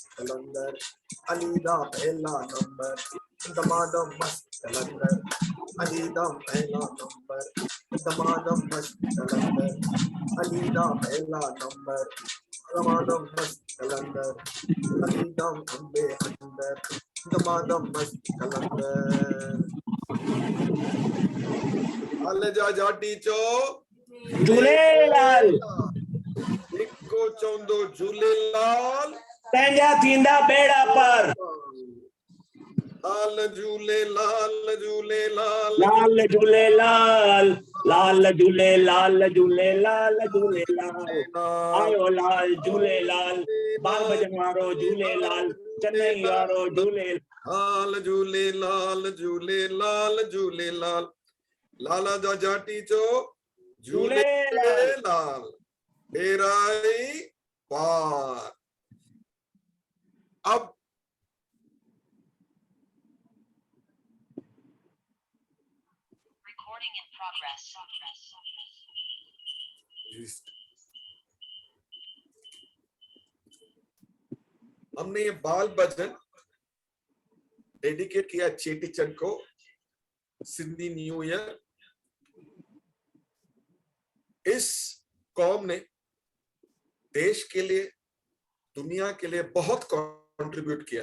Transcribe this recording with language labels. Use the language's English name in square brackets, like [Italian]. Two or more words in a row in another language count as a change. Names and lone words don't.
[Punjabi] ਕਲੰਦਰ ਅਲੀ ਦਾ ਪਹਿਲਾ ਨੰਬਰ ਦਮਾਦਮ ਮਸਤ ਕਲੰਦਰ ਅਲੀਦਾ ਪਹਿਲਾ ਨੰਬਰ ਦਮਾਦਮ ਮਸਤ ਕਲੰਦਰ ਅਲੀਦਾ ਪਹਿਲਾ ਨੰਬਰ ਦਮਾਦਮ ਮਸਤ ਕਲੰਦਰ ਅਲੀਦਮ ਅੰਬੇ ਅੰਦਰ ਦਮਾਦਮ ਮਸਤ ਕਲੰਦਰ ਆਲੇ ਜਾ ਜਾਟੀ ਚੋ [Sindhi] झूलेलाल इको चौंदो झूलेलाल तंहिंजा थींदा बेड़ा पार लाल झूलेलाल झूलेलाल लाल झूलेलाल लाल झूलेलाल झूलेलाल झूलेलाल आयो लाल झूलेलाल बाल भजन वारो झूलेलाल चेन्नई वारो झूलेलाल झूलेलाल झूलेलाल झूलेलाल लाला जा जाटी चो झूलेलाल बेराई पार। अब [English] Recording in progress. [Hindi] हमने ये बाल भजन डेडिकेट किया चेटी चंद को, सिंधी [English] New Year. [Hindi] इस कौम ने देश के लिए, दुनिया के लिए बहुत कंट्रीब्यूट किया।